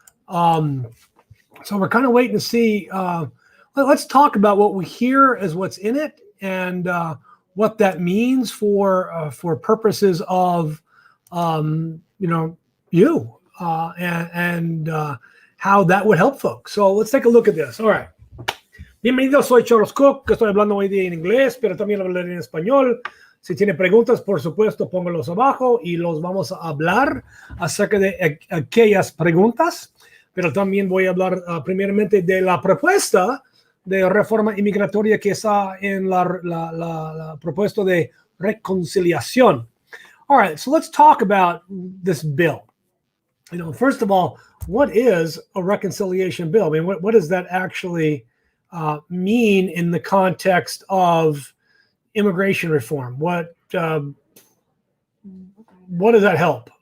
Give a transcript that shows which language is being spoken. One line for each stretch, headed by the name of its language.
English: So we're kind of waiting to see. Let's talk about what we hear as what's in it and what that means for purposes of you and how that would help folks. So let's take a look at this. All right.
Spanish: Bienvenido, soy Charles Cook, que estoy hablando hoy día en inglés, pero también hablaré en español. Si tiene preguntas, por supuesto, póngalos abajo y los vamos a hablar acerca de aquellas preguntas. Pero también voy a hablar primeramente de la propuesta de reforma inmigratoria que está en la propuesta de reconciliación.
English: All right, so let's talk about this bill. First of all, what is a reconciliation bill? I mean, what does that actually mean in the context of immigration reform? What does that help?